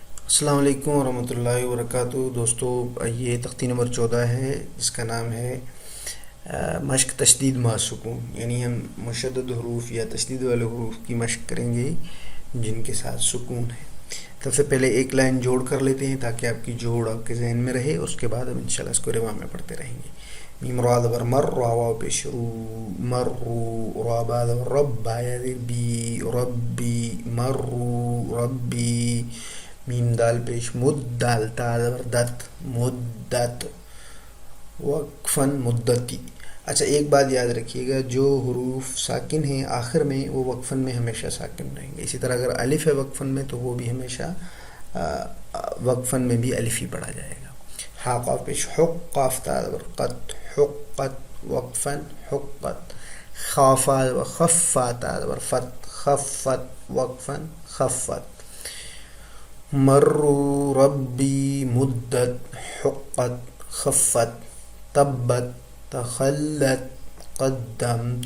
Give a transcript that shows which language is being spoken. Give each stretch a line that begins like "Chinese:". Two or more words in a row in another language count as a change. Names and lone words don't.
Urdu: السلام علیکم ورحمۃ اللہ وبرکاتہ دوستو، یہ تختی نمبر 14 ہے جس کا نام ہے مشق تشدید مع سکون، یعنی ہم مشدد حروف یا تشدید والے حروف کی مشق کریں گے جن کے ساتھ سکون ہے۔ سب سے پہلے ایک لائن جوڑ کر لیتے ہیں تاکہ آپ کی جوڑ آپ کے ذہن میں رہے، اس کے بعد ہم انشاءاللہ اس کو روا میں پڑھتے رہیں گے۔ میم را زبر مر، را واو پیش رو، مرو، را با زبر رب، با یا زیر بی، ربی، مرو، ربی، میم دال پیش مد، دال تا زبر دت، مدت، وقفاً مدتی۔ اچھا ایک بات یاد رکھیے گا، جو حروف ساکن ہیں آخر میں وہ وقفاً میں ہمیشہ ساکن رہیں گے، اسی طرح اگر الف ہے وقفاً میں تو وہ بھی ہمیشہ وقفاً میں بھی الف ہی پڑھا جائے گا۔ ہا قاف پیش حق، قاف تا زبر قط، حقت، وقفاً حقت۔ خافا خفا تا زبر فت، خفت، وقفاً خفت۔ مروا، ربی، مدت، حقت، خفت، تبت، تخلت، قدمت،